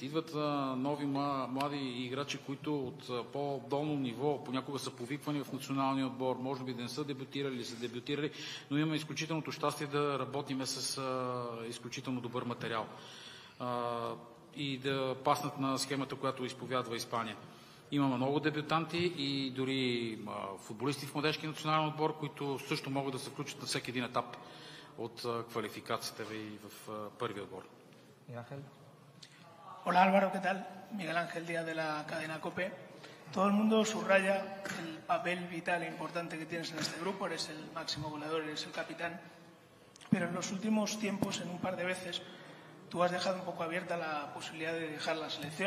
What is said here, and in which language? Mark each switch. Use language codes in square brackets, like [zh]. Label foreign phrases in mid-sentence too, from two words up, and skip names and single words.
[bg] Идват нови млади играчи, които от по-долно ниво понякога са повиквани в националния отбор, може би да не са дебютирали или са дебютирали, но имаме изключителното щастие да работиме с изключително добър материал и да паснат на схемата, която изповядва Испания. Имаме много дебютанти и дори футболисти в младежки национален отбор, които също могат да се включат на всеки един етап от квалификацията ви в първи отбор. [es] Hola Álvaro, ¿qué tal? Miguel Ángel Díaz de la cadena COPE. Todo el mundo subraya el papel vital e importante que tienes en este grupo, eres el máximo goleador, eres el capitán, pero en los últimos tiempos, en un par de veces, tú has dejado un poco abierta la posibilidad de dejar la selección.